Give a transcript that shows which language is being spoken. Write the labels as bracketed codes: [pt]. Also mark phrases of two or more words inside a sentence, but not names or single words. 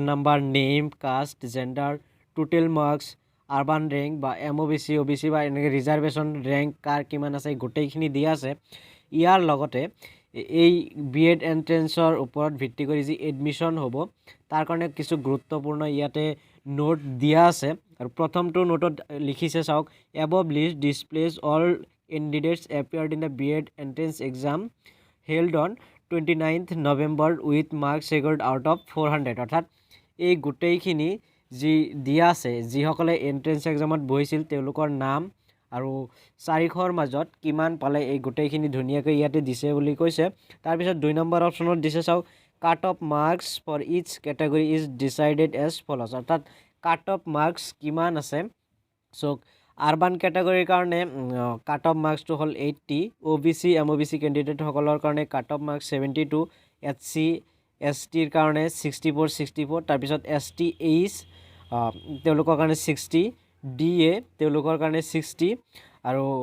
[en] number name caste gender total marks urban rank [as] বা MOBC OBC বা এনেকৈ [en] reservation rank [as] কাৰ কিমান আছে গোটেইখিনি দিয়া আছে ইয়াৰ লগতে এই B.Ed এন্ট্ৰেন্সৰ ওপৰত ভিত্তি কৰি যি এডমিশন হ'ব তাৰ কাৰণে কিছু গুৰুত্বপূৰ্ণ ইয়াতে নোট দিয়া আছে আৰু প্ৰথমটো নোটত লিখিছে চাওক [en] above list displays all candidates appeared in the B.Ed entrance exam held on 29th November with marks scored out of 400 [as] অৰ্থাৎ এই গোটেইখিনি যি দিয়া আছে যিসকলে এন্ট্ৰেন্স এক্সামত বহিছিল তেওঁলোকৰ নাম আৰু তাৰিখৰ মাজত কিমান পালে এই গোটেইখিনি ধুনীয়াকৈ ইয়াতে দিছে বুলি কৈছে তাৰপিছত 2 নম্বৰ অপশ্যনত দিছে চাওক [en] cut off marks for each category is decided as follows [as] অৰ্থাৎ [en] cut off marks [as] কিমান আছে সো [en] urban category [as] কাৰণে [en] cut off marks [as] হ'ল 80 OBC MOBC কেণ্ডিডেটসকলৰ কাৰণে [en] cut off marks [as] 72 SC STৰ কাৰণে 64 তাৰপিছত ST এইচ তেওঁলোকৰ কাৰণে 60 DA তেওঁলোকৰ কাৰণে 60 আৰু